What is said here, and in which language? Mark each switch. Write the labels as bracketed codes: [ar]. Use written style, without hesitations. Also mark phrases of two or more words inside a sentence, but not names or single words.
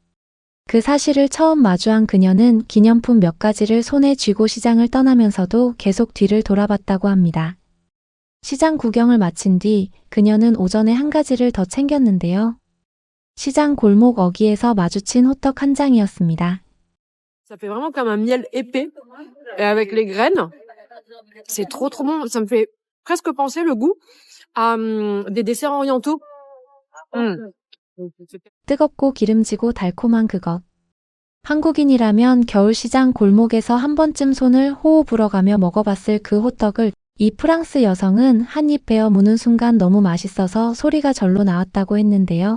[ko] 그 사실을 처음 마주한 그녀는 기념품 몇 가지를 손에 쥐고 시장을 떠나면서도 계속 뒤를 돌아봤다고 합니다. 시장 구경을 마친 뒤 그녀는 오전에 한 가지를 더 챙겼는데요. 시장 골목 어귀에서 마주친 호떡 한 장이었습니다. [fr] Ça fait vraiment comme un miel épais et avec les graines. C'est trop bon. Ça me fait presque penser le goût à des desserts orientaux. [ko] 뜨겁고 기름지고 달콤한 그것. 한국인이라면 겨울시장 골목에서 한 번쯤 손을 호호 불어가며 먹어봤을 그 호떡을 이 프랑스 여성은 한 입 베어 무는 순간 너무 맛있어서 소리가 절로 나왔다고 했는데요.